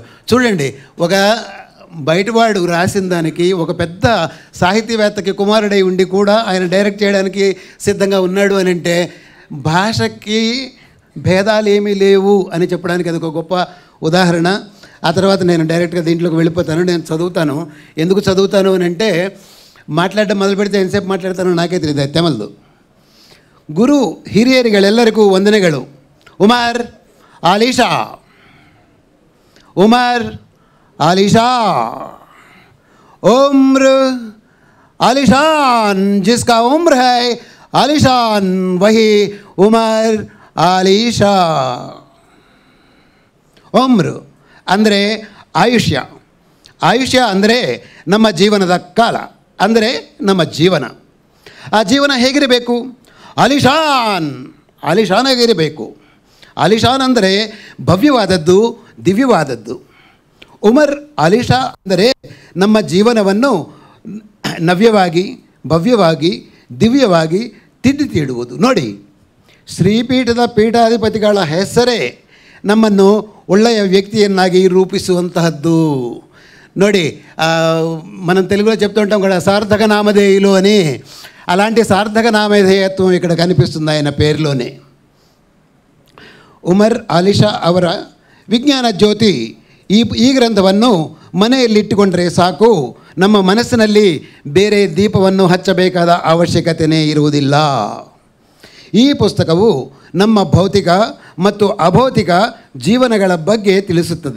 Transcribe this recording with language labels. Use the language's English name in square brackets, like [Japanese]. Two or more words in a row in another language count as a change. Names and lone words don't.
[Telugu] చూడండి, ఒక బయటవాడు రాసిన దానికి ఒక పెద్ద సాహితీవేత్తకి కుమారుడై ఉండి కూడా ఆయన డైరెక్ట్ చేయడానికి సిద్ధంగా ఉన్నాడు అని అంటే భాషకి భేదాలు ఏమీ లేవు అని చెప్పడానికి అది ఒక గొప్ప ఉదాహరణ. ఆ తర్వాత నేను డైరెక్ట్గా దీంట్లోకి వెళ్ళిపోతాను. నేను చదువుతాను. ఎందుకు చదువుతాను అని అంటే మాట్లాడడం మొదలు పెడితే ఎంతసేపు మాట్లాడతానో నాకే తెలియదు, అది తెమలదు. [Kannada] ಗುರು ಹಿರಿಯರಿಗಳೆಲ್ಲರಿಗೂ ವಂದನೆಗಳು. [Hindi] ಉಮರ್ ಆಲಿಶಾ, ಉಮರ್ आलिशा, उम्र आलिशान जिसका उम्र है आलीशान वही ಉಮರ್ ಆಲಿಶಾ. [Kannada] ಉಮ್ರ್ ಅಂದರೆ ಆಯುಷ್ಯ. ಆಯುಷ್ಯ ಅಂದರೆ ನಮ್ಮ ಜೀವನದ ಕಾಲ, ಅಂದರೆ ನಮ್ಮ ಜೀವನ. ಆ ಜೀವನ ಹೇಗಿರಬೇಕು? ಆಲಿಶಾನ್, ಆಲಿಶಾನಾಗಿರಬೇಕು. ಆಲಿಶಾನ್ ಅಂದರೆ ಭವ್ಯವಾದದ್ದು, ದಿವ್ಯವಾದದ್ದು. ಉಮರ್ ಆಲಿಶಾ ಅಂದರೆ ನಮ್ಮ ಜೀವನವನ್ನು ನವ್ಯವಾಗಿ, ಭವ್ಯವಾಗಿ, ದಿವ್ಯವಾಗಿ ತೀಡುವುದು. ನೋಡಿ, ಶ್ರೀಪೀಠದ ಪೀಠಾಧಿಪತಿಗಳ ಹೆಸರೇ ನಮ್ಮನ್ನು ಒಳ್ಳೆಯ వ్యక్తియನ್ನಾಗಿ రూపిಸುವಂತహದ್ದು. [Telugu] ನೋಡಿ, మనం తెలుగులో చెప్తూ ఉంటాం కదా, సార్థక నామధేయులు అని. అలాంటి సార్థక నామధేయత్వం ఇక్కడ కనిపిస్తుంది ఆయన పేరులోనే. [Kannada] ಉಮರ್ ಆಲಿಶಾ ಅವರ ವಿಜ್ಞಾನ ಜ್ಯೋತಿ ಈ ಗ್ರಂಥವನ್ನು ಮನೆಯಲ್ಲಿಟ್ಟುಕೊಂಡರೆ ಸಾಕು, ನಮ್ಮ ಮನಸ್ಸಿನಲ್ಲಿ ಬೇರೆ ದೀಪವನ್ನು ಹಚ್ಚಬೇಕಾದ ಅವಶ್ಯಕತೆಯೇ ಇರುವುದಿಲ್ಲ. ಈ ಪುಸ್ತಕವು ನಮ್ಮ ಭೌತಿಕ ಮತ್ತು ಅಭೌತಿಕ ಜೀವನಗಳ ಬಗ್ಗೆ ತಿಳಿಸುತ್ತದೆ.